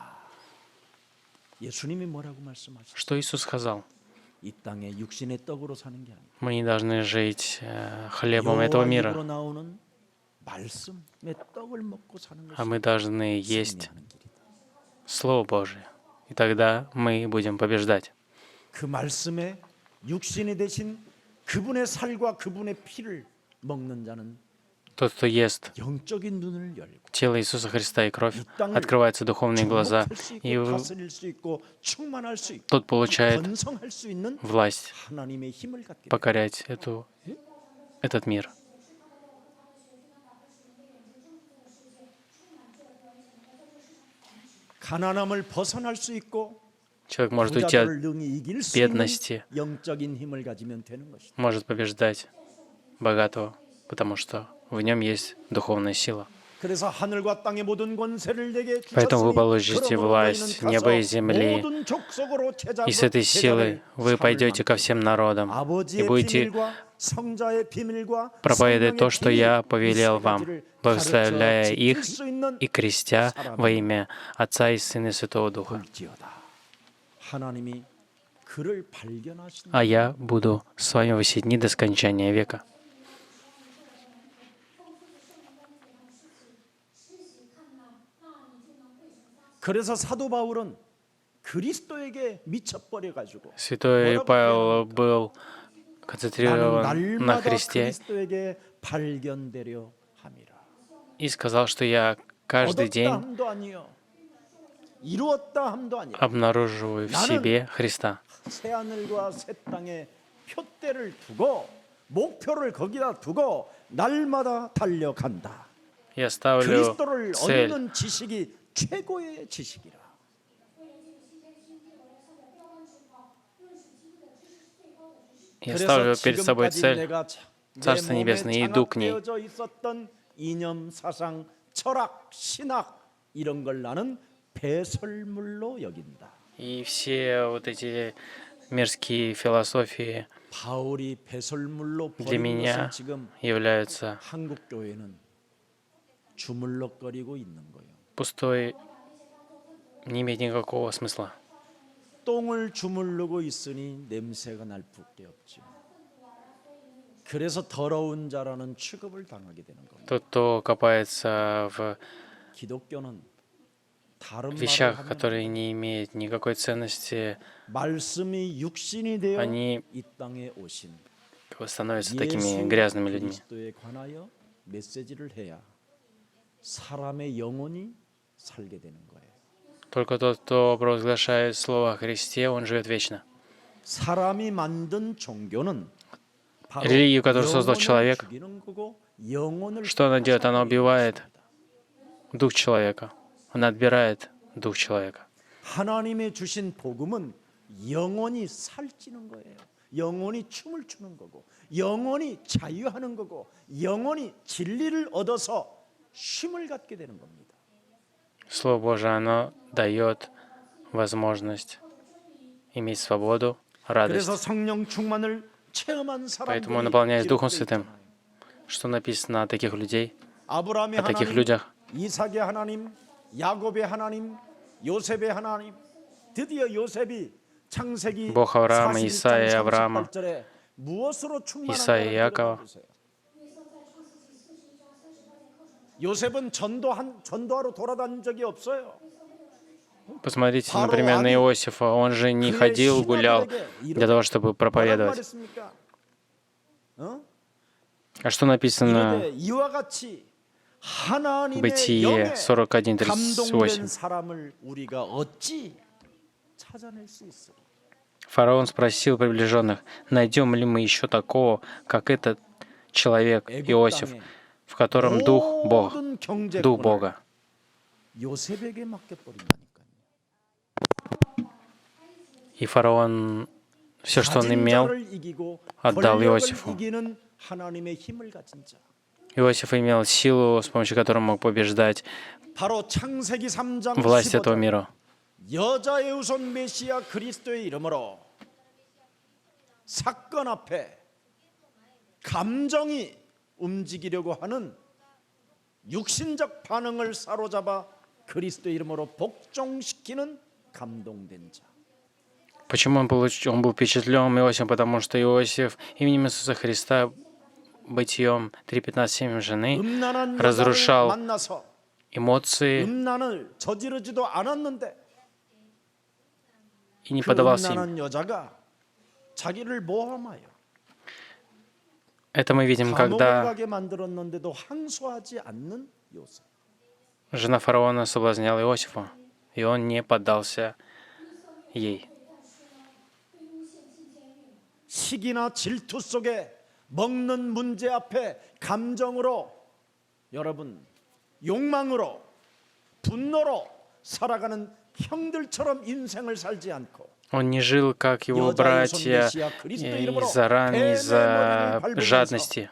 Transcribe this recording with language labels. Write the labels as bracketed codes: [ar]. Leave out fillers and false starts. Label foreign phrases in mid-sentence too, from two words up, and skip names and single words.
[ko] 예수님이 뭐라고 말씀하시죠? [ru] Что Иисус сказал? [ko] 이 땅에 육신의 떡으로 사는 게 아니에요. [ru] Мы не должны жить хлебом этого [ko] 여호와 입으로 [ru] мира, [ko] 나오는 말씀의 떡을 먹고 사는 [ru] а [ko] 것이 [ru] мы должны есть [ko] 승리하는 길이다. [ru] Слово Божие. И тогда мы будем побеждать. [ko] 그 말씀에 육신이 되신 그분의 살과 그분의 피를 먹는 자는 [ru] Тот, кто ест [ko] 영적인 눈을 열고 [ru] тело Иисуса Христа и кровь, [ko] 이 땅을 [ru] открываются духовные глаза, [ko] 축복할 수 [ru] и [ko] 있고 다스릴 수 있고 충만할 수 있고 [ru] тот получает [ko] 번성할 수 있는 [ru] власть [ko] 하나님의 힘을 갖게 됩니다. [ru] покорять этот мир. [ko] 가난함을 벗어날 수 있고 [ru] Человек может уйти от [ko] 부자들을 능히 이길 수 있는 [ru] бедности, [ko] 영적인 힘을 가지면 되는 것이다. [ru] может побеждать богатого, потому что в нем есть духовная сила. [ko] 그래서 하늘과 땅의 모든 권세를 내게 [ru] Поэтому вы [ko] 주셨으니 [ru] получите [ko] 그러므로 [ru] власть [ko] 너희는 [ru] неба и [ko] 가서 [ru] земли, [ko] 모든 족속으로 [ru] и с этой силой вы пойдете ко всем народам и [ko] 아버지의 [ru] будете [ko] 비밀과 성자의 비밀과 [ru] проповедовать то, [ko] 성령의 [ru] что [ko] 비밀, [ru] я [ko] 이 [ru] повелел [ko] 세 [ru] вам, [ko] 가지를 [ru] благословляя [ko] 가르쳐 [ru] их [ko] 지킬 수 있는 [ru] и крестя во имя Отца и Сына и Святого Духа. [ko] 볼지어다. 하나님이 그를 발견하신 [ru] А я буду с вами во все дни до скончания века. [ko] 그래서 사도 바울은 그리스도에게 미쳐버려 가지고 [ru] Святой [ko] 뭐라고 [ru] Павел был [ko] 나는 [ru] концентрирован на [ko] 날마다 [ru] Христе [ko] 그리스도에게 발견되려 함이라. [ru] и сказал, что я каждый [ko] 얻었다 [ru] день [ko] 함도 아니요. 이루었다 함도 아니요. [ru] обнаруживаю в себе Христа. [ko] 새 하늘과 새 땅에 표대를 두고 목표를 거기다 두고 날마다 달려간다. [ru] Я ставлю [ko] 그리스도를 [ru] цель [ko] 얻는 지식이 최고의 지식이라. [ru] Я ставлю перед собой [ko] 지금까지 [ru] цель [ko] 내가 [ru] Царство [ko] 내 몸에 [ru] Небесное и иду к ней. [ko] 장악되어져 있었던 이념, 사상, 철학, 신학 이런 걸 나는 배설물로 여긴다. [ru] И все вот эти мирские философии [ko] 바울이 배설물로 [ru] для [ko] 버린 [ru] меня [ko] 것을 지금 [ru] являются [ko] 한국 교회는 주물럭거리고 있는 거예요. [ru] пустой не имеет никакого смысла. [ko] 똥을 주물르고 있으니 냄새가 날 뿐이 없죠. 그래서 더러운 자라는 취급을 당하게 되는 겁니다. [ru] Тот, кто копается в [ko] 기독교는 다른 말을 [ru] вещах, [ko] 하면 [ru] которые не имеют никакой ценности, [ko] 말씀이 육신이 되어 [ru] они [ko] 이 땅에 오신 [ru] становятся такими [ko] 예수 [ru] грязными людьми. [ko] 그리스도에 관하여 메시지를 해야 사람의 영혼이 살게 되는 거예요. [ru] Только тот, кто провозглашает Слово о Христе, он живет вечно. [ko] 사람이 만든 종교는 바로 [ru] Религию, которую создал [ko] 영혼을 [ru] человек, [ko] 죽이는 거고 영혼을 [ru] что она делает? Она [ko] 살리는 [ru] убивает [ko] 것입니다. [ru] дух человека. Она отбирает дух человека. [ko] 하나님의 주신 복음은 영혼이 살찌는 거예요. 영혼이 춤을 추는 거고 영혼이 자유하는 거고 영혼이 진리를 얻어서 쉼을 갖게 되는 겁니다. [ru] Слово Божие, оно дает возможность иметь свободу, [ko] 그래서 [ru] радость. [ko] 성령 충만을 체험한 [ru] Поэтому, [ko] 사람들이 [ru] наполняясь Духом [ko] 기록되어 [ru] Святым, [ko] 있잖아요. [ru] что написано о таких людей, [ko] 아브라함의 [ru] о таких [ko] 하나님, [ru] людях. [ko] 이삭의 하나님, 야곱의 하나님, 요셉의 하나님. 드디어 요셉이 창세기 [ru] Бог Авраама, [ko] 42장 [ru] Исаия, Авраама, [ko] 38절에 무엇으로 [ru] Исаия, [ko] 충만한가를 [ru] Якова. [ko] 보세요. 요셉은 전도하러 돌아다닌 적이 없어요. [ru] Посмотрите, например, на Иосифа. Он же не ходил, гулял для того, чтобы [ko] 뭐라고 [ru] проповедовать. [ko] 말했습니까? [ru] А что написано [ko] 이르되 이와 같이 하나님의 [ru] Бытие [ko] 영에 [ru] 41:38? [ko] 감동된 사람을 우리가 어찌 찾아낼 수 있어? [ru] Фараон спросил приближенных, найдем ли мы еще такого, как этот человек, Иосиф, в котором дух Бог, [ko] 모든 [ru] дух [ko] 경제권을 [ru] Бога. [ko] 요셉에게 맡겨버린다니까요. [ru] И фараон все, что он [ko] 가진 [ru] имел, [ko] 자를 이기고 [ru] отдал [ko] 권력을 [ru] Иосифу. [ko] 이기는 하나님의 힘을 가진 자. [ru] Иосиф имел силу, с помощью которой он мог побеждать [ko] 바로 창세기 3장 [ru] власть этого [ko] 15절 [ru] мира. [ko] 여자의 우선 메시아 그리스도의 이름으로 사건 앞에 감정이 움직이려고 하는 육신적 반응을 사로잡아 그리스도의 이름으로 복종시키는 감동된 자. [ru] Почему он был впечатлен Иосифом? Потому что Иосиф именем Иисуса Христа, бытием 3:15 жены, [ko] 음란한 여자를 [ru] разрушал [ko] 만나서 [ru] эмоции [ko] 음란을 저지르지도 않았는데 [ru] и не [ko] 그 [ru] поддавался им. [ko] 음란한 여자가 자기를 모함하여 [ru] Это мы видим, [ko] 감옥에 [ru] когда [ko] 가게 만들었는데도 항소하지 않는 요셉. [ru] жена фараона соблазняла Иосифа, и он не поддался ей. [ko] 시기나 질투 속에 먹는 문제 앞에 감정으로 여러분 욕망으로 분노로 살아가는 형들처럼 인생을 살지 않고 [ru] Он не жил, как его братья, из-за ран, из-за жадности,